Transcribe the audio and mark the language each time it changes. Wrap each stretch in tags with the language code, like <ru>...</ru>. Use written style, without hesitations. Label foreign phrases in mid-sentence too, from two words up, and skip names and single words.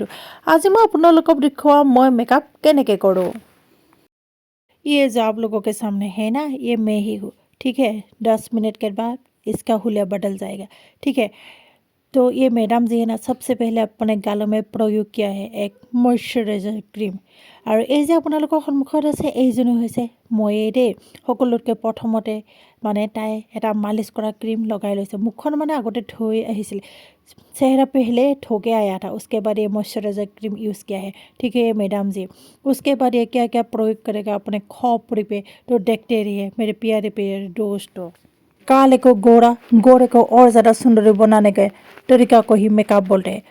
<hi>आज मैं আপোনালোকক दिखाऊँ मैं मेकअप केनेके करूँ। ये जो आप लोगों के सामने है ना, ये मैं ही हूँ। ठीक है, 10 मिनट के बाद इसका हुलिया बदल जाएगा। ठीक है, तो ये मैडम जी है ना, सबसे पहले अपने गालों में प्रयोग किया है एक मॉइस्चराइजर क्रीम।</hi> <as>और এই যে আপোনালোকৰ সন্মুখত আছে এইজনী হৈছে ময়ে দেই। সকলোতকৈ প্ৰথমতে মানে তাই এটা মালিচ কৰা ক্ৰীম লগাই লৈছে। মুখখন মানে আগতে ধুই আহিছিল।</as> <hi>चेहरा पहले धो के आया था, उसके बाद ये मॉइस्चराइजर क्रीम यूज़ किया है। ठीक है, ये मैडम जी। उसके बाद ये क्या क्या प्रयोग करेगा अपने खोपड़ी पे, तो देखते रहिए मेरे प्यारे प्यारे दोस्तों। काले को गोरा, गोरे को और ज़्यादा सुंदरी बनाने के तरीका को ही मेकअप बोलते हैं।</hi>